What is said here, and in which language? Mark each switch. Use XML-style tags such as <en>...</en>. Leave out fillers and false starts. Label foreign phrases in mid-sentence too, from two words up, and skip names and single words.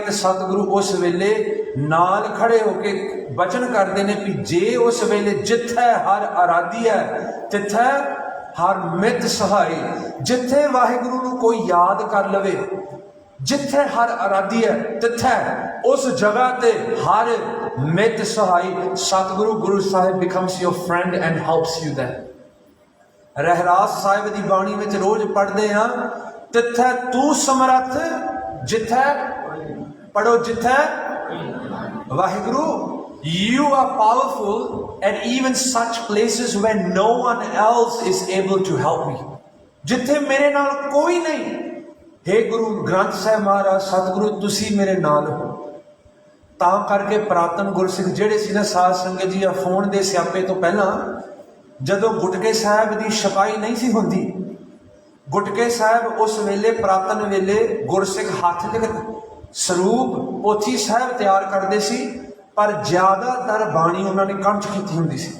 <pa>ਤੋ ਸਤਗੁਰੂ ਉਸ ਵੇਲੇ ਨਾਲ ਖੜ੍ਹੇ ਹੋਕੇ ਵਚਨ ਕਰਤੇ ਹੈਂ ਭੀ ਜੇ ਉਸ ਵੇਲੇ ਜਿਥੇ ਹਰ ਆਰਾਧੀ ਹੈ ਤਿਥੇ ਹਰ ਮਿਤ ਸਹਾਇ। ਜਿਥੇ ਵਾਹਿਗੁਰੂ ਨੂੰ ਕੋਈ ਯਾਦ ਕਰ ਲਵੇ, ਜਿਥੇ ਹਰ ਆਰਾਧੀ ਹੈ ਤਿਥੇ ਉਸ ਜਗ੍ਹਾ ਤੇ ਹਰ ਮਿਤ ਸਹਾਇ।</pa> <en>सतगुरु गुरु साहिब becomes your friend and helps you there.</en> <hi>रहरास साहिब की बाणी में रोज पढ़ते हैं,</hi> <pa>ਤਿਥੇ ਤੂ ਸਮਰਥ ਜਿਥੇ, ਪੜ੍ਹੋ ਜਿਥੇ ਵਾਹਿਗੁਰੂ,</pa> <en>you are powerful at even such places when no one else is able to help me।</en> <pa>ਜਿਥੇ ਮੇਰੇ ਨਾਲ ਕੋਈ ਨਹੀਂ, ਹੇ ਗੁਰੂ ਗ੍ਰੰਥ ਸਾਹਿਬ ਮਹਾਰਾਜ ਸਤਗੁਰੂ ਤੁਸੀ ਮੇਰੇ ਨਾਲ ਹੋ। ਤਾਂ ਕਰਕੇ ਪੁਰਾਤਨ ਗੁਰਸਿੱਖ ਜਿਹੜੇ ਸੀ ਨਾ ਸਾਧ ਸੰਗਤ ਜੀ ਆ ਫੋਨ ਦੇ ਸਿਆਪੇ ਤੋਂ ਪਹਿਲਾਂ ਜਦੋਂ ਗੁਟਕੇ ਸਾਹਿਬ ਦੀ ਛਪਾਈ ਨਹੀਂ ਸੀ ਹੁੰਦੀ, ਗੁਟਕੇ ਸਾਹਿਬ ਉਸ ਵੇਲੇ ਪੁਰਾਤਨ ਵੇਲੇ ਗੁਰਸਿੱਖ ਹੱਥ ਲਿਖਤ ਸਰੂਪ ਪੋਥੀ ਸਾਹਿਬ ਤਿਆਰ ਕਰਦੇ ਸੀ, ਪਰ ਜ਼ਿਆਦਾਤਰ ਬਾਣੀ ਉਹਨਾਂ ਨੇ ਕੰਠ ਕੀਤੀ ਹੁੰਦੀ ਸੀ।</pa>